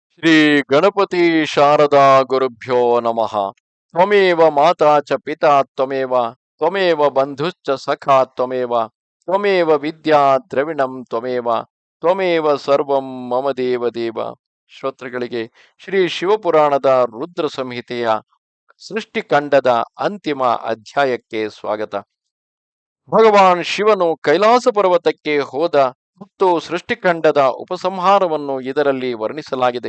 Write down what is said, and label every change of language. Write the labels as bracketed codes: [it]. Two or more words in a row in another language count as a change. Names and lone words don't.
[sa] ಶ್ರೀ ಗಣಪತಿ ಶಾರದಾ ಗುರುಭ್ಯೋ ನಮಃ. ತ್ವಮೇವ ಮಾತಾ ಚ ಪಿತಾ ತ್ವಮೇವ ತ್ವಮೇವ ಬಂಧುಶ್ಚ ಸಖಾ ತ್ವಮೇವ ತ್ವಮೇವ ವಿದ್ಯಾ ದ್ರವಿಣಂ ತ್ವಮೇವ ತ್ವಮೇವ ಸರ್ವಂ ಮಮ ದೇವ ದೇವ. [kn] ಶ್ರೋತೃಗಳಿಗೆ ಶ್ರೀ ಶಿವಪುರಾಣದ ರುದ್ರ ಸಂಹಿತೆಯ ಸೃಷ್ಟಿಕಂಡದ ಅಂತಿಮ ಅಧ್ಯಾಯಕ್ಕೆ ಸ್ವಾಗತ. ಭಗವಾನ್ ಶಿವನು ಕೈಲಾಸ ಪರ್ವತಕ್ಕೆ ಹೋದ ಮತ್ತು ಸೃಷ್ಟಿಕಂಡದ ಉಪಸಂಹಾರವನ್ನು ಇದರಲ್ಲಿ ವರ್ಣಿಸಲಾಗಿದೆ.